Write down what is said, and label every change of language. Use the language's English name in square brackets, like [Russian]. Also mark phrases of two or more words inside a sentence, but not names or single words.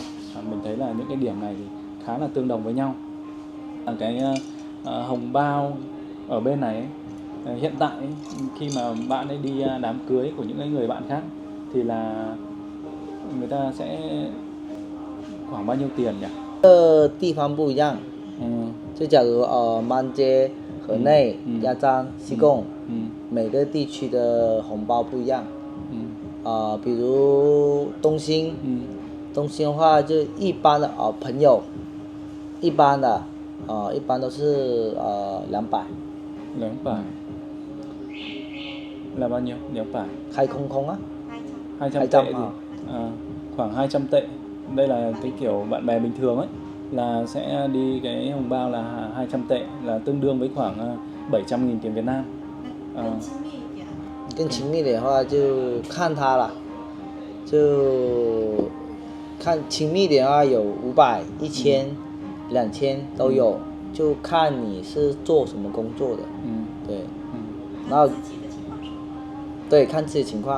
[Vietnamese] Mình thấy là những cái điểm này thì khá là tương đồng với nhau. Cái hồng bao ở bên này ấy, hiện tại ấy, khi mà bạn ấy đi đám cưới của những người bạn khác thì là người ta sẽ khoảng bao nhiêu tiền nhỉ? [Chinese] 地方不一样，就假如满街、河内、鸭章、西贡，每个地区的红包不一样。比如东兴，东兴的话就一般的朋友，一般的一般都是200。 [Vietnamese] 200 là bao nhiêu? 200 [Chinese] 开空空啊， [Vietnamese] 200 tệ thì khoảng 200 tệ. Đây là cái kiểu bạn bè bình thường ấy, là sẽ đi cái hồng bao là 200 tệ, là tương đương với khoảng 700.000 tiền Việt Nam. [Chinese] 更亲密的话就看他了，就看亲密的话有500、1000、2000都有，就看你是做什么工作的。对，然后对看自己情况。